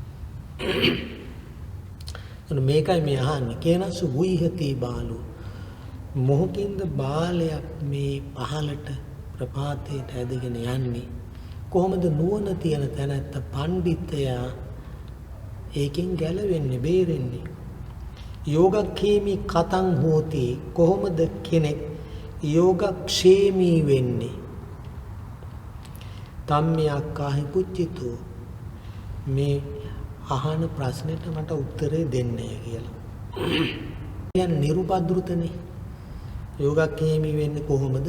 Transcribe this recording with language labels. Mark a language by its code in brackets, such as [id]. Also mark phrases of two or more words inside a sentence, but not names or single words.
[si] මේකයි මේ අහන්නේ. [pi] කේනස්සු වුයිහති බාලෝ [si] මොහොකින්ද බාලයක් මේ පහළට ප්‍රපාතයට ඇදගෙන යන්නේ? කොහොමද නුවණ තියෙන තැනැත්ත පණ්ඩිතයා ඒකෙන් ගැලවෙන්නේ බේරෙන්නේ? [pi] යෝගක්ඛේමි කතං හෝති [si] කොහොමද කෙනෙක් යෝගක්ෂේමී වෙන්නේ? [pi] තම්මියක්කාහි පුච්චිතෝ [si] මේ අහන ප්‍රශ්නෙට මට උත්තරේ දෙන්නේ කියලා. කියන්නේ නිරුපද්‍රුතනේ. යෝගක්ඛේමි වෙන්නේ කොහොමද?